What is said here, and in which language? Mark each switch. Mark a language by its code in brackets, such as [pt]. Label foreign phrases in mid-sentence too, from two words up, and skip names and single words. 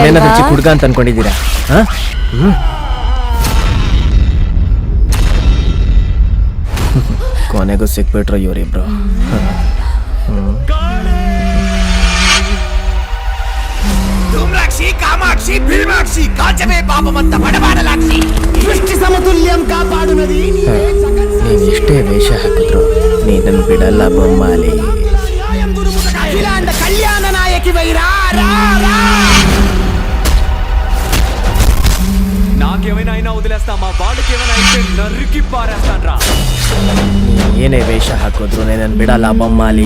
[kn] ಹುಡುಗ ಅಂತ ಅನ್ಕೊಂಡಿದ್ದೀರಾ? ಕೊನೆಗೂ ಸಿಕ್ಬಿಟ್ರು ಇವರಿಬ್ರು. ಕಾಮಾಕ್ಷಿ ಭೀಮಾಕ್ಷಿ ಕಾಚವೇ ಪಾಪವಂತ ಬಡಬಾಡಲಾಕ್ಷಿ ಸೃಷ್ಟಿ ಸಮತುಲ್ಯಂ ಕಾಪಾಡುನದಿ. ನೀನ್ ಎಷ್ಟೇ ವೇಷ ಹಾಕಿದ್ರು ನೀನನ್ನು ಬಿಡಲ್ಲ ಬೊಮ್ಮಾಲಿ. [te] కళ్యాణ నాయకి నాకేమైనా అయినా వదిలేస్తామా, వాళ్ళకి ఏమైనా అయితే నరికి పారేస్తాన్రా. [kn] ಏನೇ ವೇಷ ಹಾಕಿದ್ರು ನೀನನ್ನು ಬಿಡಲ್ಲ ಬೊಮ್ಮಾಲಿ.